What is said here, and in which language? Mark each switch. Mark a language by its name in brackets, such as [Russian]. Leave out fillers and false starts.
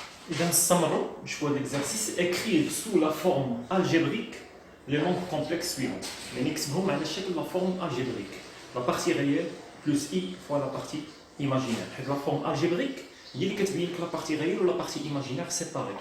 [Arabic] إذا نستمروا نشوفوا [French] l'exercice écrit sous la forme algébrique les nombres complexes suivants. [Arabic] يعني نكتبهم على شكل la forme algébrique. [French] La partie réelle plus i fois la partie imaginaire. حيت la forme algébrique [Arabic] هي اللي كتبين لك [French] la partie réelle ولا partie imaginaire séparée.